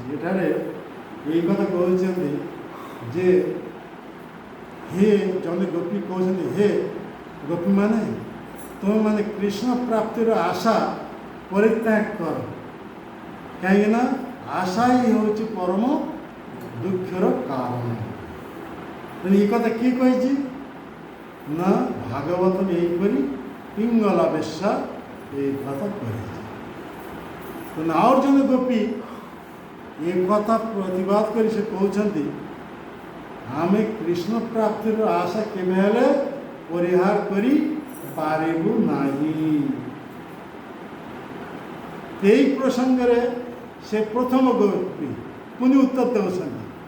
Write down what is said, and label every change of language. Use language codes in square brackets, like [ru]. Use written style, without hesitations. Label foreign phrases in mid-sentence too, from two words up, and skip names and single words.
[or] ଏଠାରେ ଏଇ କଥା କହୁଛନ୍ତି ଯେ ହେ ଜଣେ ଗୋପୀ କହୁଛନ୍ତି, ହେ ଗୋପୀମାନେ ତୁମେମାନେ କୃଷ୍ଣ ପ୍ରାପ୍ତିର ଆଶା ପରିତ୍ୟାଗ କର, କାହିଁକିନା ଆଶା ହିଁ ହେଉଛି ପରମ ଦୁଃଖର କାରଣ। ତେଣୁ ଏ କଥା କିଏ କହିଛି? ନା ଭାଗବତ ଏହିପରି ପିଙ୍ଗଲା ବେଶା [bn] এই কথা করেছে। [or] ତେଣୁ ଆଉ ଜଣେ ଗୋପୀ ଏ କଥା ପ୍ରତିବାଦ କରି ସେ କହୁଛନ୍ତି ଆମେ କୃଷ୍ଣ ପ୍ରାପ୍ତିର ଆଶା କେବେ ହେଲେ ପରିହାର କରି ପାରିବୁ ନାହିଁ। ଏହି ପ୍ରସଙ୍ଗରେ ସେ ପ୍ରଥମ ଗୋପୀ ପୁଣି ଉତ୍ତର ଦେଉଛନ୍ତି।